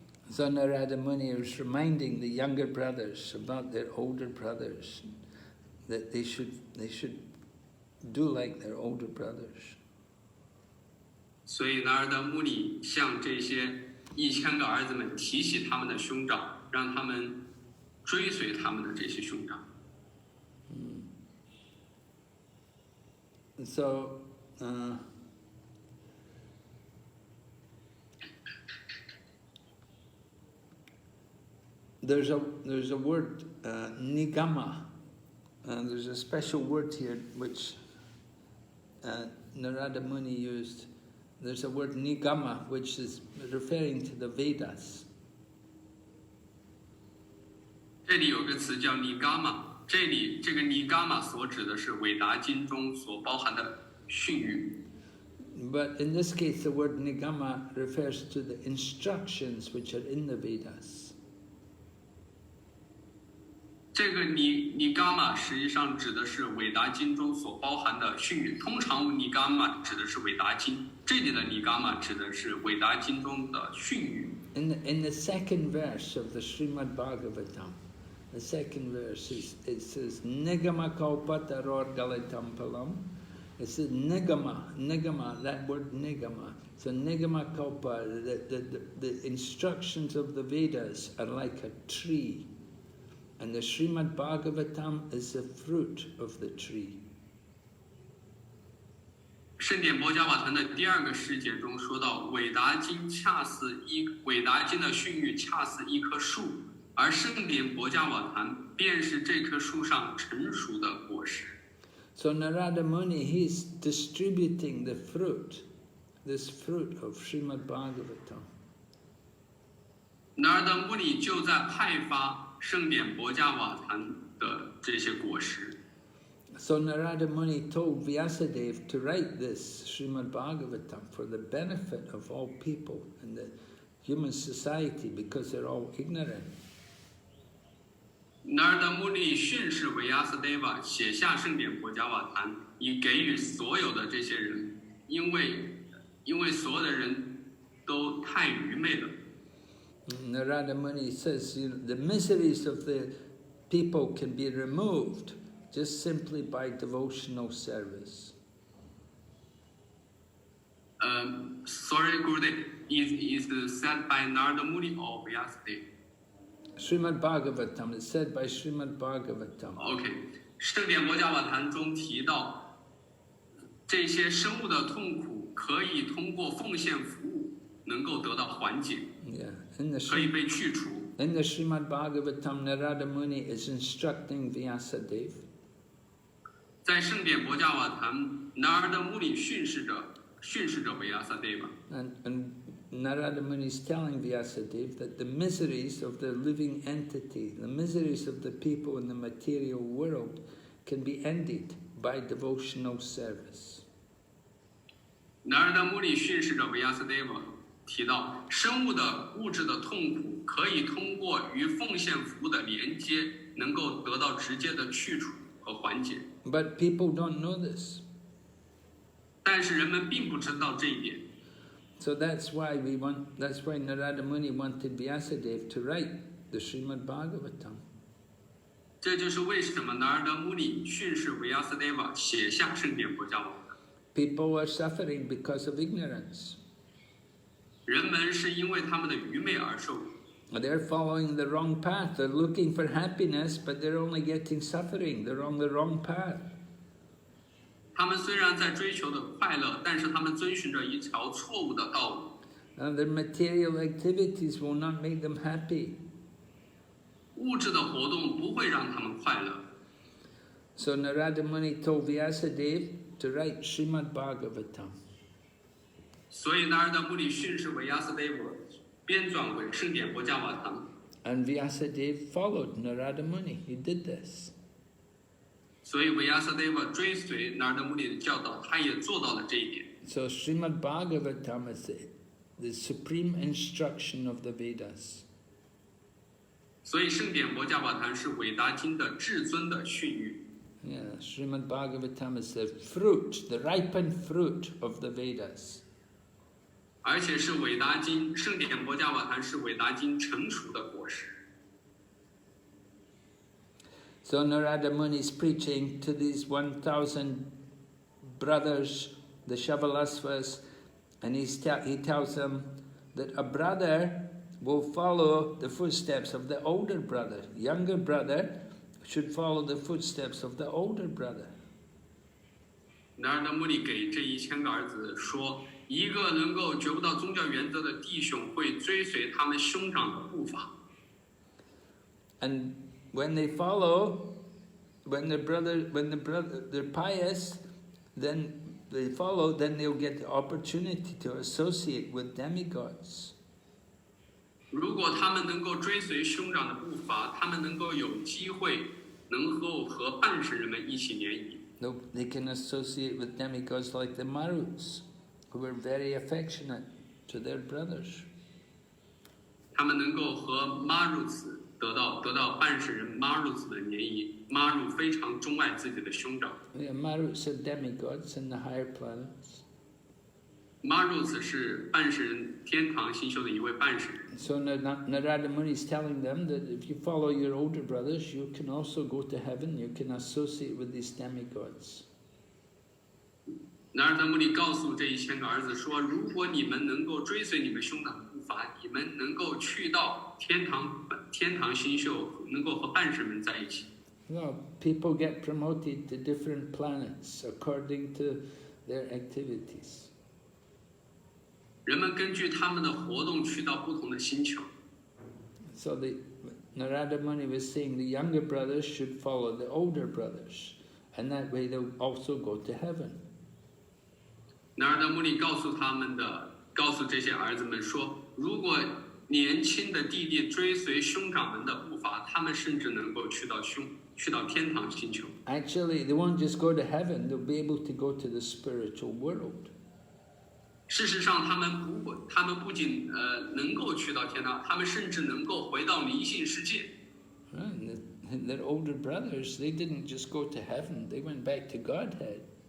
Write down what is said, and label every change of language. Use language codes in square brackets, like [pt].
[en] So Nārada Muni was reminding the younger brothers about their older brothers, that they should do like their older brothers. [zh] 所以 Nārada Muni 向这些1000个儿子们提起他们的兄长，让他们追随他们的这些兄长。 [en] So, there's a word, nigama, and there's a special word here which Nārada Muni used. There's a word nigama, which is referring to the Vedas. [zh] 这里有个词叫 nigama， 这个 nigama 所指的是韦达经中所包含的训语。 [en] But in this case, the word nigama refers to the instructions which are in the Vedas. [zh] 这个 nigama 实际上指的是韦达经中所包含的训语。通常 nigama 指的是韦达经，这里的 nigama 指的是韦达经中的训语。 [en] In the second verse of the Srimad Bhagavatam, the second verse it says [sa] nigama kalpataror galitam palam. [en] It says nigama, that word nigama. So nigama kalpa, the instructions of the Vedas are like a tree. And the Srimad Bhagavatam is the fruit of the tree. [zh] 圣典博迦瓦坛的第2个世节中说到，韦达经的训语恰似一棵树，而圣典博迦瓦坛便是这棵树上成熟的果实。 [en] So Nārada Muni, he's distributing the fruit, this fruit of Srimad Bhagavatam. [zh] Nārada Muni 就在派发圣典博迦瓦坛的这些果实。 [en] So Nārada Muni told Vyasadeva to write this Srimad Bhagavatam for the benefit of all people in the human society because they're all ignorant. [zh] Nārada Muni 训示维亚斯 deva 写下圣典博迦瓦坛，以给予所有的这些人，因为所有的人都太愚昧了。 [en] Nārada Muni says the miseries of the people can be removed just simply by devotional service. Sorry, Gurudev, is said by Nārada Muni or Vyasadeva? Srimad Bhagavatam, it's said by Srimad Bhagavatam. [zh] OK， 圣典博迦瓦坛中提到，这些生物的痛苦可以通过奉献服务能够得到缓解， [en] Yeah. [zh] 可以被去除。 [en] In the Srimad Bhagavatam, Nārada Muni is instructing Vyasadeva. [zh] 在圣典博迦瓦坛 ，Nārada Muni 训示着维亚萨 deva。 [en] And Nārada Muni is telling Vyasadeva that the miseries of the living entity, the miseries of the people in the material world can be ended by devotional service. [zh] Nārada Muni 训示着维亚萨 deva， 提到生物的物质的痛苦可以通过与奉献服务的连接，能够得到直接的去除和缓解。 [en] But people don't know this. [zh] 但是人们并不知道这一点。 [en] So that's why Nārada Muni wanted Vyasadeva to write the Srimad Bhagavatam. [zh] 这就是为什么 Nārada Muni 训示维亚斯 deva 写下圣典博迦瓦坛。 [en] People are suffering because of ignorance. [zh] 人们是因为他们的愚昧而受苦。 [en] They're following the wrong path. They're looking for happiness, but they're only getting suffering. They're on the wrong path. [zh] 他们虽然在追求的快乐，但是他们遵循着一条错误的道路。 [en] And their material activities will not make them happy. [zh] 物质的活动不会让他们快乐。 [en] So Nārada Muni told Vyasadeva to write Srimad Bhagavatam. [zh] 所以 Nārada Muni 训示维亚斯 deva 编纂为圣典博迦瓦坛。 [en] And Vyasadeva followed Nārada Muni. He did this. [zh] 所以维亚斯 deva 追随 Nārada Muni 的教导，他也做到了这一点。 [en] So Srimad Bhagavatam is the supreme instruction of the Vedas. [zh] 所以圣典博迦瓦坛是韦达经的至尊的训喻。 [en] Yeah, Srimad Bhagavatam is the fruit, the ripened fruit of the Vedas. [zh] 而且是韦达经，圣典博迦瓦坛是韦达经成熟的果实。 [en] So Nārada Muni is preaching to these 1,000 brothers, the Shavalasvas, and he tells them that a brother will follow the footsteps of the older brother. Younger brother should follow the footsteps of the older brother. [zh] Nārada Muni 给这1000个儿子说，一个能够觉悟到宗教原则的弟兄会追随他们兄长的步伐。 [en] And when they follow, when they're pious, then they follow, then they'll get the opportunity to associate with demigods. [zh] 如果他们能够追随兄长的步伐，他们能够有机会，能够和半神人们一起联谊。 [en] They can associate with demigods like the Maruts, who were very affectionate to their brothers. [zh] 他们能够和 Maruts 得到半神人 Maruts 的联谊。 Maru 非常钟爱自己的兄长。 [en] Yeah, Maruts are demigods in the higher planets. [zh] Maruts 是半神人天堂星宿的一位半神人。 [en] So Nārada Muni is telling them that if you follow your older brothers, you can also go to heaven. You can associate with these demigods. [zh] Nārada Muni 告诉这1000个儿子说，如果你们能够追随你们兄长的步伐，你们能够去到天堂星宿，能够和半神们在一起。 [en] No, people get promoted to different planets according to their activities. [zh] 人们根据他们的活动去到不同的星球。 [en] So Nārada Muni was saying the younger brothers should follow the older brothers, and that way they'll also go to heaven. [zh] Nārada Muni 告诉这些儿子们说，如果年轻的弟弟追随兄长们的步伐，他们甚至能够去到天堂星球。 [en] Actually, they won't just go to heaven, they'll be able to go to the spiritual world. [zh] 事实上，他们不仅能够去到天堂，他们甚至能够回到灵性世界。 [en] Their older brothers, they didn't just go to heaven, they went back to Godhead.